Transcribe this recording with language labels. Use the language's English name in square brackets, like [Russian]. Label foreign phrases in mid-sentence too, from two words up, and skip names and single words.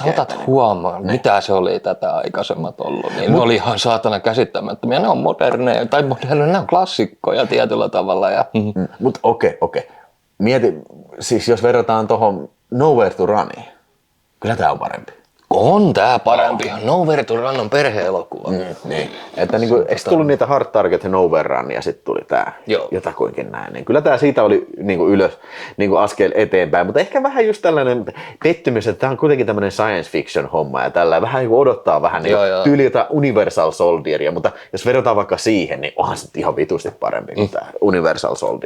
[Finnish] Sä otat huomaan, mitä se oli tätä aikaisemmat ollut, niin ne oli ihan saatana käsittämättömiä, ne on moderneja, ne on klassikkoja tietyllä tavalla. Mutta okei. Mieti, siis jos verrataan tuohon Nowhere to Runiin, kyllä tämä on parempi. On tää parempi. Nowhere to Run on perhe-elokuva. Niin. Että niinku, eikö tullut niitä Hard Target ja Nowhere Run ja sitten tuli tää jotakuinkin näin. Niin kyllä tää siitä oli niinku ylös niinku askel eteenpäin, mutta ehkä vähän just tällainen pettymys, että tää on kuitenkin tämmöinen [English] science fiction [Finnish] homma ja tällä vähän niinku odottaa vähän niinku tyyli jotain Universal Soldieria, mutta jos verrataan vaikka siihen, niin onhan se ihan vitusti parempi kuin tää Universal Soldier.